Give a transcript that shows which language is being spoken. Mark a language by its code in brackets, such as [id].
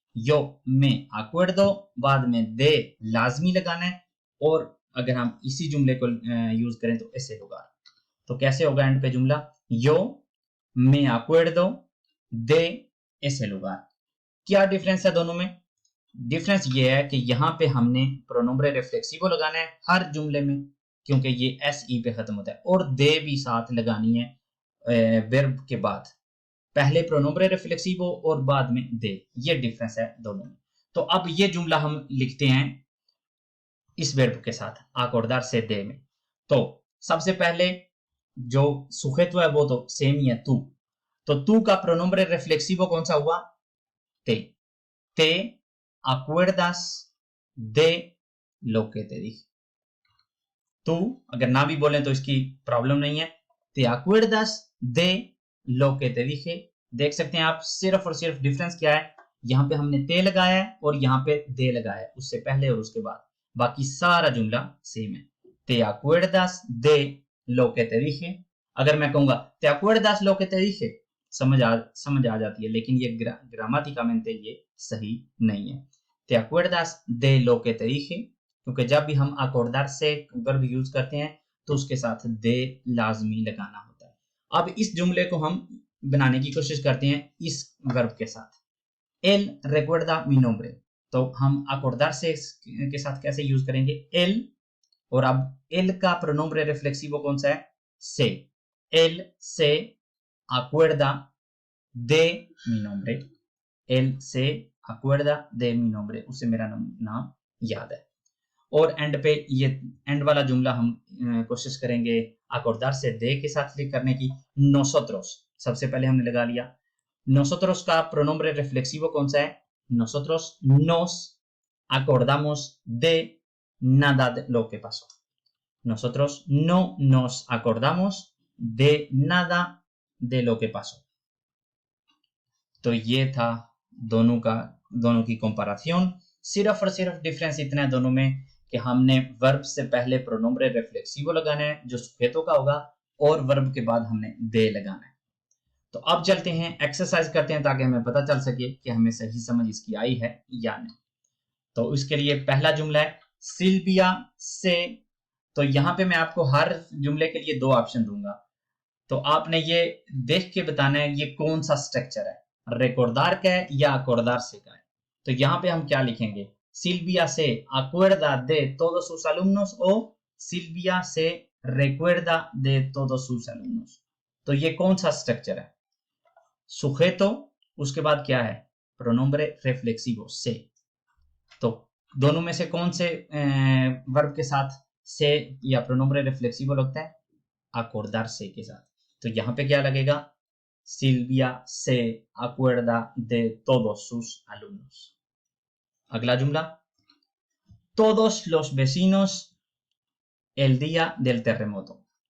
[es] yo me acuerdo, [hi] बाद में दे लाजमी लगाना है, और अगर हम इसी जुमले को यूज करें तो ऐसे होगा। तो कैसे होगा एंड पे जुमला? [es] yo me acuerdo de ese lugar। [hi] क्या डिफरेंस है दोनों में? डिफरेंस ये है कि यहाँ पे हमने प्रोनोम्ब्रे रिफ्लेक्सिवो लगाना है हर जुमले में, क्योंकि ये एस ई पे खत्म होता है, और दे भी साथ लगानी है वर्ब के बाद। पहले प्रोनोम्ब्रे रिफ्लेक्सिवो और बाद में दे। ये डिफरेंस है दोनों में। तो अब ये जुमला हम लिखते हैं इस वर्ब के साथ अकॉर्डर से दे में। तो सबसे पहले जो सुजेतो है वो तो सेम ही है, तू। तो तू का प्रोनोम्ब्रे रिफ्लेक्सिवो कौन सा हुआ? ते। [es] te acuerdas de lo que te dije। [hi] tú अगर ना भी बोलें तो इसकी प्रॉब्लम नहीं है। [es] te acuerdas de lo que te dije। [hi] देख सकते हैं आप सिर्फ और सिर्फ डिफरेंस क्या है, यहाँ पे हमने ते लगाया है और यहाँ पे दे लगाया है, उससे पहले और उसके बाद, बाकी सारा जुमला सेम है। [es] te acuerdas de lo que te dije। [hi] अगर मैं कहूंगा [es] te acuerdas lo que te dije, [hi] समझ आ जाती है, लेकिन ये ग्रामेटिकली ये सही नहीं है। [es] te acuerdas de lo que te dije, [hi] क्योंकि जब भी हम अकोर्डर से वर्ब यूज करते हैं तो उसके साथ दे लाजमी लगाना होता है। अब इस जुमले को हम बनाने की कोशिश करते हैं इस वर्ब के साथ, [es] él recuerda mi nombre। [hi] तो हम अकोर्डर से के साथ कैसे यूज करेंगे, él, और अब él का प्रोनोम्bre रिफ्लेक्सिवो कौन सा है, से। [es] él se acuerda de mi nombre। él se acuerda de mi nombre, [hi] उससे मेरा नाम याद है। और एंड पे ये एंड वाला जुमला हम कोशिश करेंगे अकोर्डर से दे के साथ लिख करने की। nosotros सबसे पहले हमने लगा लिया। [es] nosotros का pronombre reflexivo [hi] कौन सा है, [es] nosotros nos acordamos de nada de lo que pasó। nosotros no nos acordamos de nada de lo que pasó। [hi] तो ये था दोनों की कंपैरिजन। सिर्फ और सिर्फ डिफरेंस इतना है दोनों में कि हमने वर्ब से पहले प्रोनोम्bre रिफ्लेक्सिवो लगाना है जो सुफेतो का होगा, और वर्ब के बाद हमने दे लगाना है। तो अब चलते हैं एक्सरसाइज करते हैं ताकि हमें पता चल सके कि हमें सही समझ इसकी आई है या नहीं। तो इसके लिए पहला जुमला है सिल्विया से। तो यहाँ पे मैं आपको हर जुमले के लिए दो ऑप्शन दूंगा, तो आपने ये देख के बताना है ये कौन सा स्ट्रक्चर है, रिकॉर्डर का है या अकोर्डर से का है। तो यहाँ पे हम क्या लिखेंगे, [es] Silvia se acuerda de todos sus alumnos o Silvia se recuerda de todos sus alumnos। [hi] तो ये कौन सा स्ट्रक्चर है, सुजेतो, उसके बाद क्या है, प्रोनोम्bre रिफ्लेक्सिवो से। तो दोनों में से कौन से वर्ब के साथ से या प्रोनोम्bre रिफ्लेक्सिवो लगता है, अकोर्डर से के साथ। तो यहाँ पे क्या लगेगा, [es] Silvia se acuerda de todos sus alumnos। [hi] अगला जुमला, [es] todos los vecinos el día del terremoto।